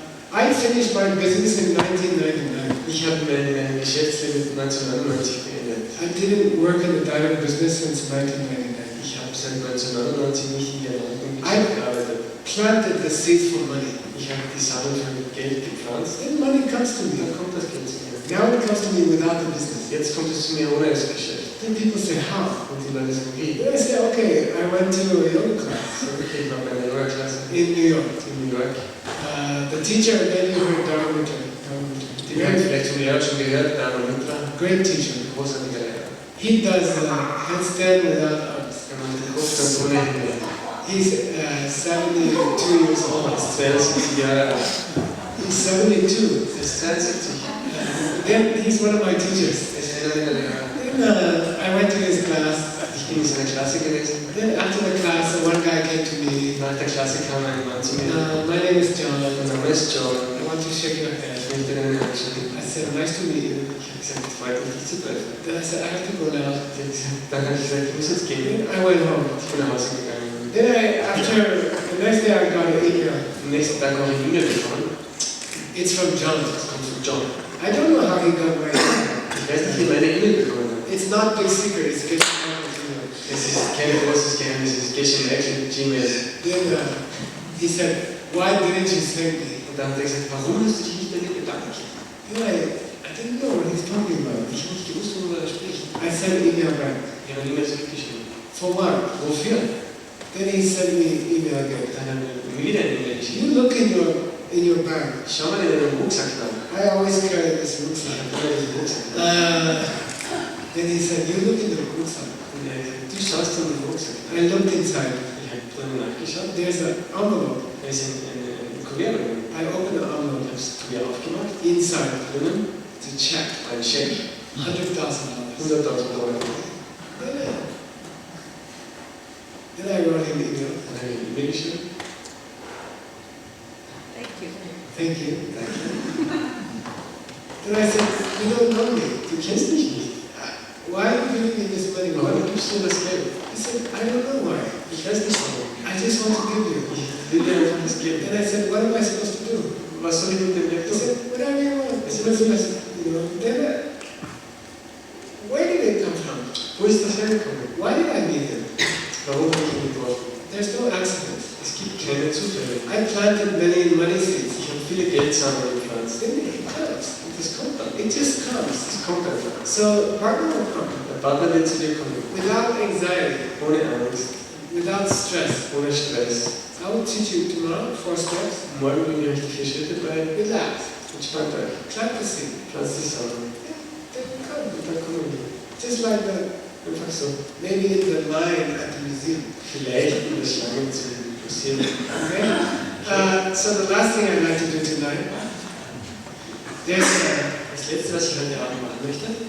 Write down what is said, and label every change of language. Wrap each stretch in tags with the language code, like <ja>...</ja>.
<en>I finished my business in 1999.</en> <de>Ich habe mein Geschäftsleben 1999 beendet.</de> <en>I didn't work in the diamond business since 1999.</en> <de>Ich habe seit 1999 nicht in der Geschäft gearbeitet.</de> <en>Planted the seeds for money.</en> <de>Ich habe die Samen für Geld gepflanzt.</de> <en>Then money comes to</en> <de>Dann</de> <en>me.</en> <de>kommt das Geld zu mir.</de> <en>Now it comes to me without the business.</en> <de>Jetzt kommt es zu mir ohne das Geschäft.</de> <en>Then people say, how?</en> <de>Und die Leute sagen, wie?</de> <en>Then I say, okay, I went to a yoga class</en> <de>So, okay, ich war bei einer Yoga-Klasse</de> <en>in New York.</en> <de>in New York.</de> <en>The teacher, then you heard Diamond Cutter.</en> <de>Die haben vielleicht vom Lehrer schon gehört, Diamond Cutter.</de> <en>Great teacher.</en> <de>Großartiger Lehrer.</de> <en>He does handstand without arms.</en> <de>Er macht den Kopfstand ohne Hände.</de> <en>He's 72 years</en> <de>Er</de> <en>old.</en> <de>ist 72 Jahre alt.</de> <en>He's 72.</en> <de>Er ist 72.</de> <en>Then he's one of my teachers.</en> <de>Er ist einer meiner Lehrer.</de> <en>Then I went to his class.</en> <de>Ich bin in seiner Klasse gewesen.</de> <en>Then after the class, one guy came to me.</en> <de>Nach der Klasse kam ein Mann zu mir.</de> <en>My name is John.</en> <de>Mein Name ist John.</de> <en>I want to shake your hand.</en> <de>Ich möchte deine Hand schütteln.</de> <en>I said, nice to meet you.</en> <de>Ich habe gesagt, freut mich, dich zu treffen.</de> <en>Then I said, I have to go now.</en> <de>Dann habe ich gesagt, ich muss jetzt gehen.</de> <en>Then I went home.</en> <de>Ich bin nach Hause gegangen.</de> <en>Then the next day I got an email.</en> <de>Am nächsten Tag habe ich eine E-Mail bekommen.</de> <en>It's from John.</en> <de>Das kommt von John.</de> <en>I don't know how he got my email.</en> <de>Ich weiß nicht, wie meine E-Mail bekommen hat.</de> <en>It's not big secret. It's Geshe Michael email.</en> <de>Es ist kein großes Geheimnis, es ist Geshe Michael Gmail.</de> <en>Then he said, why didn't you send me?</en> <de>Und dann hat er gesagt, warum hast du dich nicht bei mir bedankt?</de> <en>Then I didn't know what he's talking about.</en> <de>Ich habe nicht gewusst, worüber er spricht.</de> <en>I sent an email back.</en> <de>Ich habe eine E-Mail zurückgeschrieben.</de> <en>For what?</en> <de>Wofür?</de> <en>Then he sent me an email again.</en> <de>Dann hat er mir wieder eine E-Mail geschrieben.</de> <en>You look in your bag.</en> <de>Schau mal in deinen Rucksack nach.</de> <en>I always carry this</en> <de>Ich</de> <en>rucksack.</en> <de>habe immer diesen Rucksack.</de> <en>Then he said, you look in the rucksack.</en> <de>Und er hat gesagt, du schaust in den Rucksack.</de> <en>I looked inside.</en> <de>Ich habe drinnen nachgeschaut.</de> <en>There's an envelope.</en> <de>Da ist ein Kuvert drin.</de> <en>I opened the envelope.</en> <de>habe das Kuvert aufgemacht.</de> <en>Inside,</en> <de>Drinnen</de> <en>it's a check.</en> <de>ein Scheck.</de> <en>$100,000.</en> <de>100.000 Euro.</de> <en>Then I wrote him an email.</en> <de>Dann habe ich eine E-Mail geschrieben.</de> <en>Thank you. Then I said, you don't know me.</en> <de>Du kennst mich nicht.</de> <en>Why are you giving me this money?</en> <de>Warum gibst du mir das Geld?</de> <en>He said, I don't know why.</en> <de>Ich weiß nicht warum.</de> <en>I just want to give you.</en> <de>Ich will dir einfach das Geld.</de> <en>Then I said, what am I supposed to do?</en> <de>Was soll ich mit dem Geld</de> <en>He</en> <de>tun?</de> <en>said, whatever you want.</en> <de>Es</de> <en>It</en> <de>ist</de> <en>was</en> <de>was</de> <en>best, you know. Then where did it come from?</en> <de>Wo ist das hergekommen?</de> <en>Why did I meet him?</en> <de>Warum bin ich ihn getroffen?</de> <en>There's no accident.</en> <de>Es gibt keine Zufälle.</de> <en>I planted many seeds.</en> <de>Ich habe viele Geld zusammenpflanzt.</de> <en>It comes.</en> <de>Und das kommt dann.</de> <en>It just comes.</en> <de>Das kommt einfach.</de> <en>So partner will come.</en> <de>Der Partner wird zu dir kommen.</de> <en>Without anxiety.</en> <de>Ohne Angst.</de> <en>Without stress.</en> <de>Ohne Stress.</de> <en>I will teach you tomorrow 4 steps.</en> <de>Morgen bringen wir euch die 4 Schritte bei.</de> <en>Relax.</en> <de>Entspannt euch.</de> <en>Plant the seed.</en> <de>Pflanzt die Samen.</de> <en>They will come.</en> <de>Und dann kommen die.</de> <en>Just like the,</en> <de>Einfach so.</de> <en>maybe in the line at the museum.</en> <de>Vielleicht in der Schlange zu passieren.</de> <en>Okay? So the last thing I'd like to do tonight, there's</en> <de>Das letzte, was ich heute Abend machen möchte,</de>